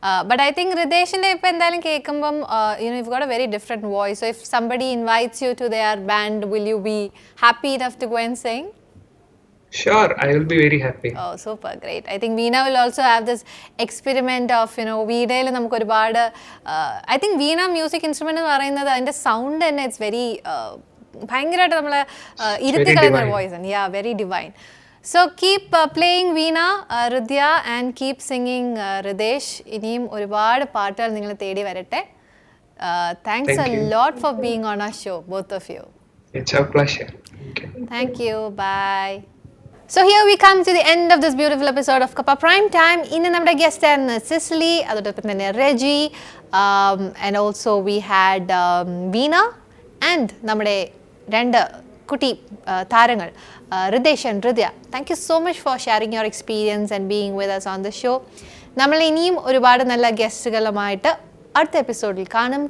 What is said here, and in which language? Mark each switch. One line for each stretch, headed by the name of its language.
English: But I think Hrideshinte
Malayalam: ഇപ്പൊ എന്തായാലും കേൾക്കുമ്പം
English: you've got a very different voice. So if somebody invites you to their band, will you be happy enough to go and sing? Sure, I will be very happy. Oh, super, great. I think Veena will also have this experiment of,
Malayalam: വീണയിൽ നമുക്ക് ഒരുപാട്
English: I think
Malayalam: Veena music instrument എന്ന് പറയുന്നത് അതിന്റെ sound തന്നെ it's very ഭയങ്കരമായിട്ട് നമ്മളെ ഇരുത്തി കളയുന്ന വോയിസ് ആണ്.
English: Yeah, very divine. So keep playing Veena, Ridhya, and keep singing Hridesh.
Malayalam: ഇനിയും ഒരുപാട് പാട്ടുകൾ നിങ്ങൾ തേടി വരട്ടെ.
English: Thanks a lot for being on our show, both of you. It's a pleasure. Thank you. Bye. So here we come to the end of this beautiful episode of Kappa Prime Time.
Malayalam: ഇന്ന് നമ്മുടെ guest ആയിരുന്നു സിസിലി, അതോടൊപ്പം തന്നെ Reji,
English: and also we had Veena and
Malayalam: നമ്മുടെ രണ്ട് കുട്ടി താരങ്ങൾ Hridesh and Ridhya.
English: Thank you so much for sharing your experience and being with us on the show.
Malayalam: നമ്മൾ ഇനിയും ഒരുപാട് നല്ല ഗസ്റ്റുകളുമായിട്ട് അടുത്ത എപ്പിസോഡിൽ കാണും.